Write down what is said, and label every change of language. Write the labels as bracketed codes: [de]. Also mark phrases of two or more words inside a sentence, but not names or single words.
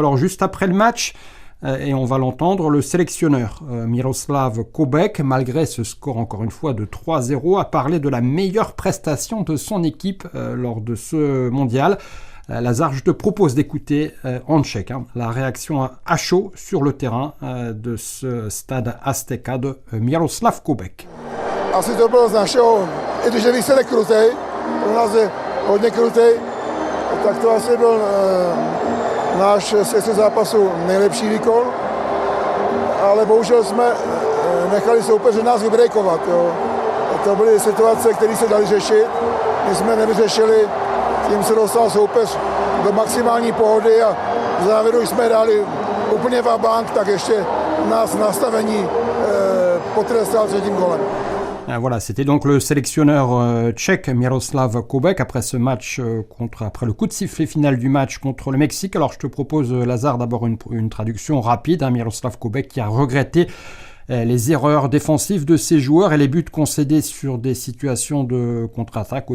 [fr] Alors juste après le match, et on va l'entendre, le sélectionneur Miroslav Koubek, malgré ce score encore une fois de 3-0, a parlé de la meilleure prestation de son équipe lors de ce mondial. Lazare, je te propose d'écouter en tchèque la réaction à chaud sur le terrain de ce stade Azteca de Miroslav Koubek. [cs] Asi to bylo z našeho, i když je výsledek krutej, pro nás je hodně krutej, tak to asi byl náš z zápasu nejlepší výkon, ale bohužel jsme nechali soupeře nás vybrejkovat. To byly situace, které se daly řešit, my jsme nevyřešili, tím se dostal soupeř do maximální pohody a v závěru jsme dali úplně vabank, tak ještě nás nastavení potrestal třetím golem. [fr] Voilà, c'était donc le sélectionneur tchèque Miroslav Koubek après ce match après le coup de sifflet final du match contre le Mexique. Alors je te propose, Lazare, d'abord une traduction rapide. Miroslav Koubek qui a regretté les erreurs défensives de ses joueurs et les buts concédés sur des situations de contre-attaque.